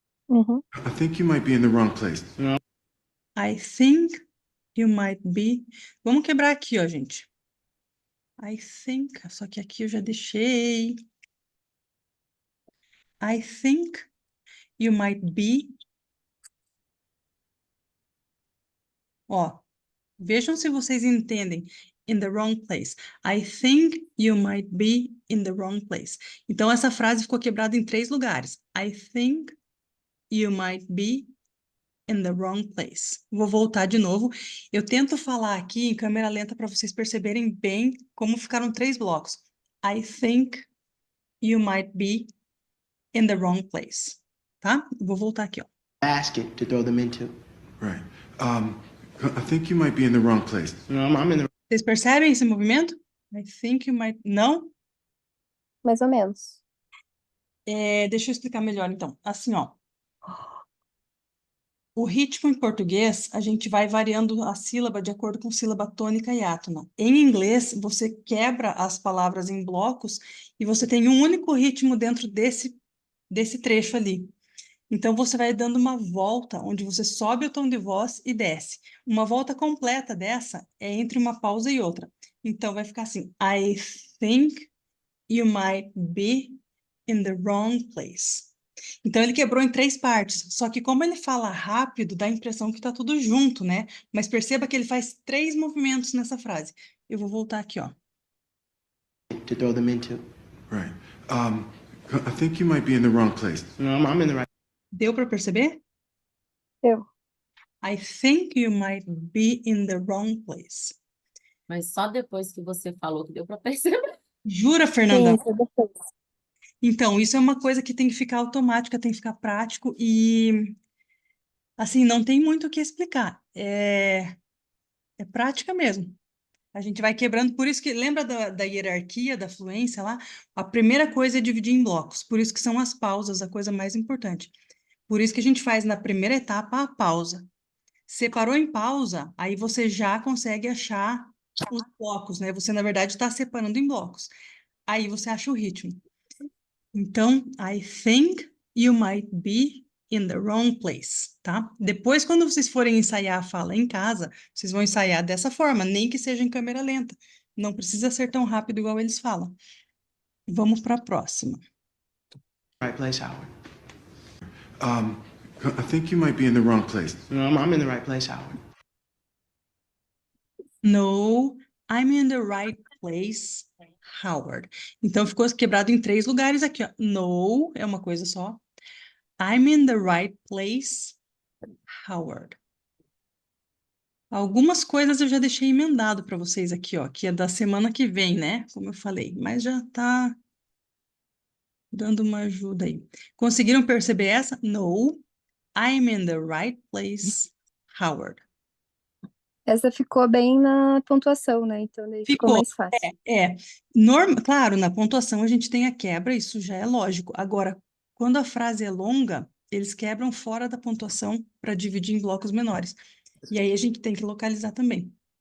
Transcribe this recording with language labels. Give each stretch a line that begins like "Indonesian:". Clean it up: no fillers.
English: I think you might be in the wrong place. I think you might be.
Portuguese: Vamos quebrar aqui, ó, gente.
English: I think,
Portuguese: só que aqui eu já deixei.
English: I think you might be.
Portuguese: Ó, vejam se vocês entendem.
English: In the wrong place. I think you might be in the wrong place.
Portuguese: Então, essa frase ficou quebrada em 3 lugares.
English: I think you might be in the wrong place.
Portuguese: Vou voltar de novo. Eu tento falar aqui em câmera lenta para vocês perceberem bem como ficaram 3 blocos.
English: I think you might be in the wrong place.
Portuguese: Tá? Vou voltar aqui, ó.
English: Basket to throw them into. Right. I think you might be in the wrong place. No, I'm in the
Portuguese: Vocês percebem esse movimento?
English: I think you might...
Portuguese: Não? Mais ou menos. Deixa eu explicar melhor, então. Assim, ó. O ritmo em português, a gente vai variando a sílaba de acordo com sílaba tônica e átona. Em inglês, você quebra as palavras em blocos e você tem um único ritmo dentro desse trecho ali. Então, você vai dando uma volta, onde você sobe o tom de voz e desce. Uma volta completa dessa é entre uma pausa e outra. Então, vai ficar assim.
English: I think you might be in the wrong place.
Portuguese: Então, ele quebrou em 3 partes. Só que como ele fala rápido, dá a impressão que está tudo junto, né? Mas perceba que ele faz 3 movimentos nessa frase. Eu vou voltar aqui, ó.
English: to throw them into. Right. I think you might be in the wrong place. No, I'm in the right.
Portuguese: Deu para perceber? Deu. I think you might be in the wrong place. Mas só depois que você falou que deu para perceber. Jura, Fernanda? Isso, depois. Então, isso é uma coisa que tem que ficar automática, tem que ficar prático e, assim, não tem muito o que explicar. É prática mesmo. A gente vai quebrando, por isso que, lembra da hierarquia, da fluência lá? A primeira coisa é dividir em blocos, por isso que são as pausas, a coisa mais importante. Por isso que a gente faz na primeira etapa a pausa. Separou em pausa, aí você já consegue achar os blocos, né? Você, na verdade, está separando em blocos. Aí você acha o ritmo. Então,
English: I think you might be in the wrong place, tá?
Portuguese: Depois, quando vocês forem ensaiar a fala em casa, vocês vão ensaiar dessa forma, nem que seja em câmera lenta. Não precisa ser tão rápido igual eles falam. Vamos para a próxima.
English: Right place, Howard. I think you might be in the wrong place. No, I'm in the right place, Howard. No, I'm in the right place, Howard.
Portuguese: Então, ficou quebrado em 3 lugares aqui, ó. No é uma coisa só.
English: I'm in the right place, Howard.
Portuguese: Algumas coisas eu já deixei emendado para vocês aqui, ó, que é da semana que vem, né? Como eu falei, mas já tá dando uma ajuda aí. Conseguiram perceber essa? No, I'm in the right place, Howard. Essa ficou bem na pontuação, né? Então daí ficou Ficou. mais fácil. Claro, na pontuação a gente tem a quebra, isso já é lógico. Agora, quando a frase é longa, eles quebram fora da pontuação para dividir em blocos menores. E aí a gente tem que localizar também.